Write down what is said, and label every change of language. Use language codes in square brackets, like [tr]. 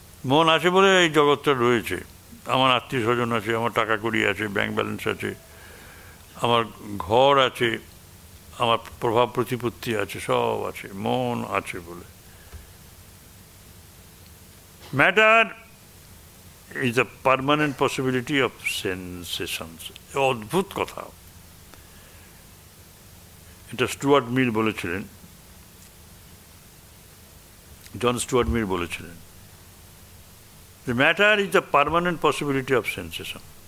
[bn] মন আছে বলে এই জগৎটা রয়েছে। আমার আত্মীয় স্বজন আছে, আমার টাকা কড়ি আছে, ব্যাংক ব্যালেন্স আছে, আমার ঘর আছে, আমার প্রভাব প্রতিপত্তি আছে, সব আছে, মন আছে বলে। [en] Matter is a permanent possibility of sensations. [bn] অদ্ভুত কথা। এটা স্টুয়ার্ট মিল বলেছিলেন, জন স্টুয়ার্ট মিল বলেছিলেন, [en] the matter is the permanent possibility of sensation.